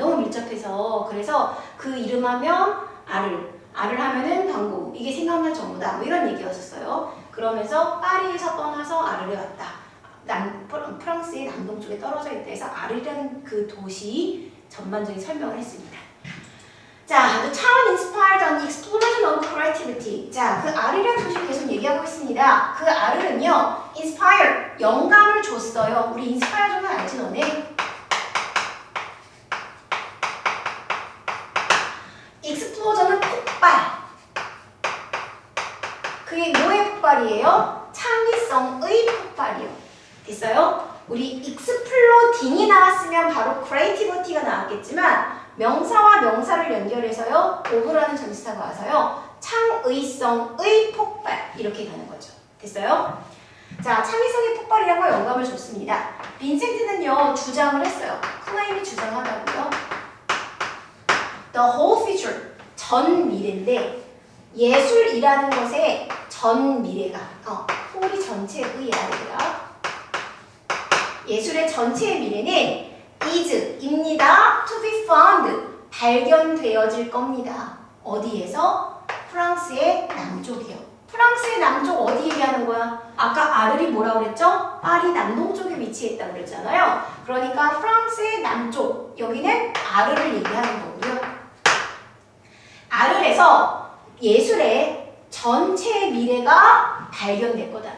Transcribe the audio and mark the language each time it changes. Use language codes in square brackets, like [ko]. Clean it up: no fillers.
[ko] 너무 밀접해서. 그래서 그 이름하면 아를 하면은 반 고흐. 이게 생각날 정도다. 뭐 이런 얘기였었어요. 그러면서 파리에서 떠나서 아를에 왔다. 프랑스의 남동쪽에 떨어져 있다 해서 아를이라는 그 도시 전반적인 설명을 했습니다. [en] 자, the town inspired an explosion of creativity. [ko] 자, 그 아르이라는 도시를 계속 얘기하고 있습니다. 그 아르는요, inspire, 영감을 줬어요. 우리 inspire 좀 알지 너네? explosion은 폭발. 그게 뭐의 폭발이에요? 창의성의 폭발이요. 됐어요? 우리 익스플로딩이 나왔으면 바로 creativity가 나왔겠지만 명사와 명사를 연결해서요, 오브라는 전치사가 와서요, 창의성의 폭발 이렇게 가는 거죠. 됐어요? 자, 창의성의 폭발이라고 영감을 줬습니다. 빈센트는요, 주장을 했어요. 클레임이 주장하다고요. [en] The whole future, [ko] 전 미래인데 예술이라는 것의 전 미래가 whole이 전체의 의야. 예술의 전체의 미래는 is입니다. to be found, 발견되어질 겁니다. 어디에서? 프랑스의 남쪽이요. 프랑스의 남쪽 어디 얘기하는 거야? 아까 아르이 뭐라고 그랬죠? 파리 남동쪽에 위치했다고 그랬잖아요. 그러니까 프랑스의 남쪽, 여기는 아르를 얘기하는 거고요. 아르에서 예술의 전체의 미래가 발견될 거다.